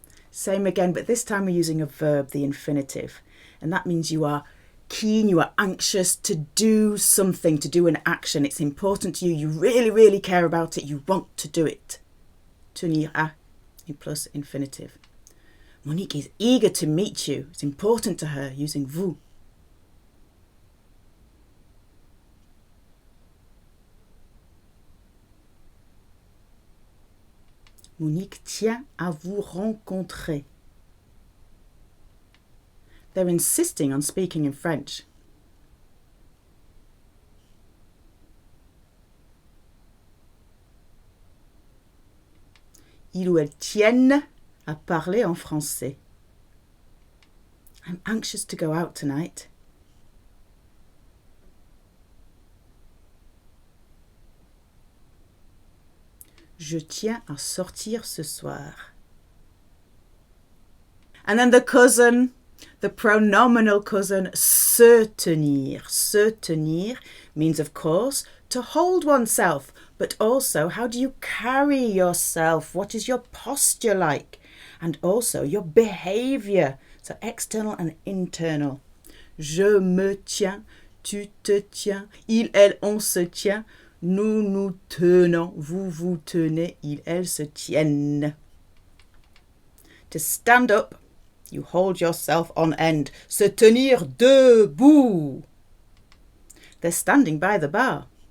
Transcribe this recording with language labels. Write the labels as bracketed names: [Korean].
[English] Same again, but this time we're using a verb, the infinitive. And that means you are keen, you are anxious to do something, to do an action. It's important to you. You really, really care about it. You want to do it. [French] Tenir à [English] plus infinitive. Monique is eager to meet you. It's important to her. Using vous. [French] Monique tient à vous rencontrer. [English] They're insisting on speaking in French. [French] Ils ou elles tiennent à parler en français. [English] I'm anxious to go out tonight. [French] Je tiens à sortir ce soir. [English] And then the cousin, the pronominal cousin, se tenir. Se tenir means, of course, to hold oneself, but also how do you carry yourself? What is your posture like? And also your behavior. So external and internal. [French] Je me tiens, tu te tiens, il, elle, on se tient. Nous nous tenons, vous vous tenez, ils, elles se tiennent. [English] To stand up, you hold yourself on end. [French] Se tenir debout. [English] They're standing by the bar.